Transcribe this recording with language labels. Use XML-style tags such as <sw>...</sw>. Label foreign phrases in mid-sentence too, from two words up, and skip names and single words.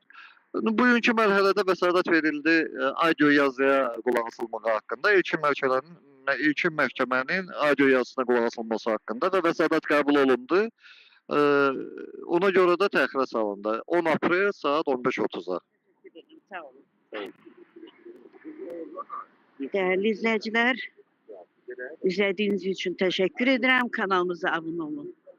<az>Bugünkü mərhələdə vəsatət verildi audio yazıya qulaq asılmağı haqqında, ilkin məhkəmənin audio yazısına qulaq asılması haqqında və vəsatət qəbul olundu. Ona görə də təxirə salındı. 10 aprel saat 15:30-a. Sağ olun.</az> <tr>Değerli izleyiciler, izlediğiniz için teşekkür ederim. Kanalımıza abone olun.</tr>